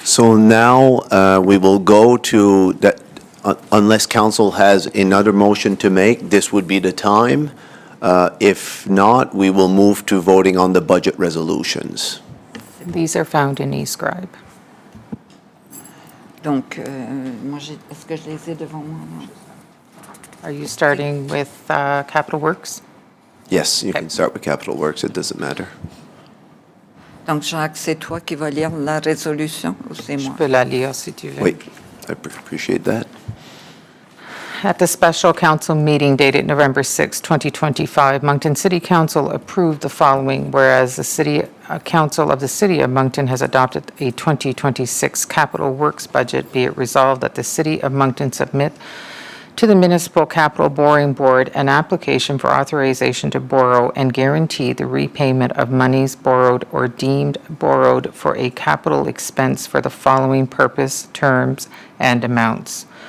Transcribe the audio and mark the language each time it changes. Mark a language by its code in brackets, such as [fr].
[en] So now we will go to that, unless council has another motion to make, this would be the time. If not, we will move to voting on the budget resolutions. These are found in eScribe. [fr] Donc, est-ce que je les ai devant moi? [en] Are you starting with Capital Works? Yes, you can start with Capital Works, it doesn't matter. [fr] Donc, Jacques, c'est toi qui vas lire la résolution ou c'est Je moi? peux la lire si tu veux. [en] Wait, I appreciate that. At the special council meeting dated November 6, 2025, Moncton City Council approved the following, whereas the City Council of the City of Moncton has adopted a 2026 capital works budget, be it resolved that the City of Moncton submit to the Municipal Capital Borrowing Board an application for authorization to borrow and guarantee the repayment of monies borrowed or deemed borrowed for a capital expense for the following purpose, terms, and amounts.